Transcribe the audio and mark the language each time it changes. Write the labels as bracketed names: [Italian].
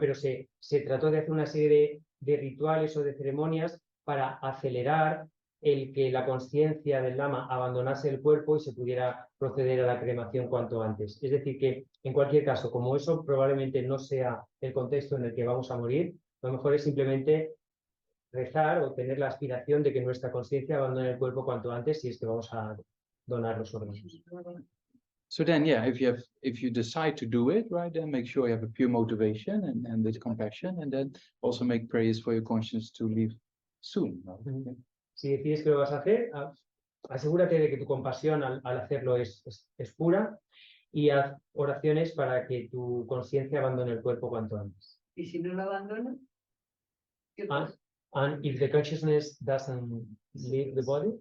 [Spanish] Pero se trató de hacer una serie de rituales o de ceremonias para acelerar el que la conciencia del lama abandonase el cuerpo y se pudiera proceder a la cremación cuanto antes. Es decir, que en cualquier caso, como eso probablemente no sea el contexto en el que vamos a morir, lo mejor es simplemente rezar o tener la aspiración de que nuestra conciencia abandone el cuerpo cuanto antes si es que vamos a donar los órganos. [English] So then, yeah, if you decide to do it, right, then make sure you have a pure motivation and with compassion, and then also make prayers for your conscience to leave soon. Right? [Spanish] Si decides que lo vas a hacer, asegúrate de que tu compasión al hacerlo es pura y haz oraciones para que tu conciencia abandone el cuerpo cuanto antes. ¿Y si no lo abandona? ¿Qué pasa? [English] And if the consciousness doesn't leave the body,